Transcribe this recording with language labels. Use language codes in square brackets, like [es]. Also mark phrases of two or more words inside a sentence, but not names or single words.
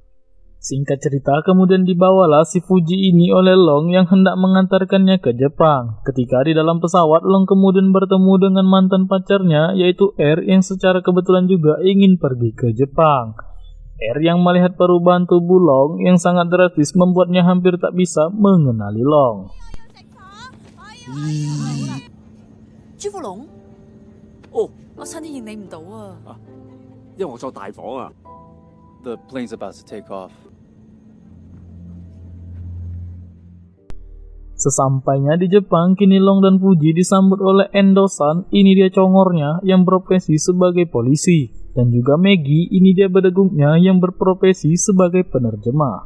[id] Singkat cerita, kemudian dibawalah si Fuji ini oleh Long yang hendak mengantarkannya ke Jepang. Ketika di dalam pesawat, Long kemudian bertemu dengan mantan pacarnya, yaitu R, yang secara kebetulan juga ingin pergi ke Jepang. R yang melihat perubahan tubuh Long yang sangat drastis membuatnya hampir tak bisa mengenali Long. [yue] 朱富龍，哦，我差啲認你唔到啊！因為我坐大房啊。 [en] The plane's about to take off. [id] Sesampainya di Jepang, kini Long dan Fuji disambut oleh Endo-san, ini dia congornya yang berprofesi sebagai polisi. Dan juga Maggie, ini dia bedegungnya yang berprofesi sebagai penerjemah.